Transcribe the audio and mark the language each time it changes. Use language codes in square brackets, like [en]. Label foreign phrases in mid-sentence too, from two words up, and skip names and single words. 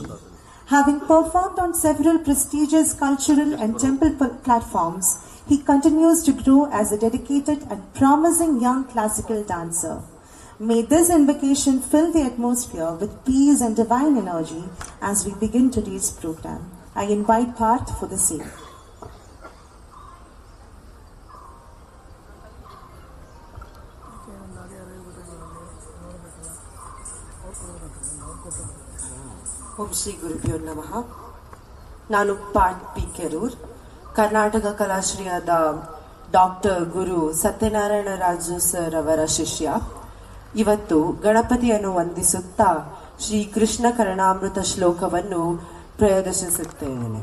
[en] Having performed on several prestigious cultural and temple platforms, he continues to grow as a dedicated and promising young classical dancer. May this invocation fill the atmosphere with peace and divine energy as we begin today's program. I invite Parth for the same. [sa] ಓಂ ಶ್ರೀ ಗುರುಭ್ಯೋ ನಮಃ. [kn] ನಾನು ಪಾರ್ಥ್ ಪಿ ಕೆರೂರ್, ಕರ್ನಾಟಕ ಕಲಾಶ್ರಯದ ಡಾಕ್ಟರ್ ಗುರು ಸತ್ಯನಾರಾಯಣ ರಾಜು ಸರ್ ಅವರ ಶಿಷ್ಯ. ಇವತ್ತು ಗಣಪತಿಯನ್ನು ವಂದಿಸುತ್ತಾ ಶ್ರೀ ಕೃಷ್ಣ ಕರ್ಣಾಮೃತ ಶ್ಲೋಕವನ್ನು ಪ್ರದರ್ಶಿಸುತ್ತೇನೆ.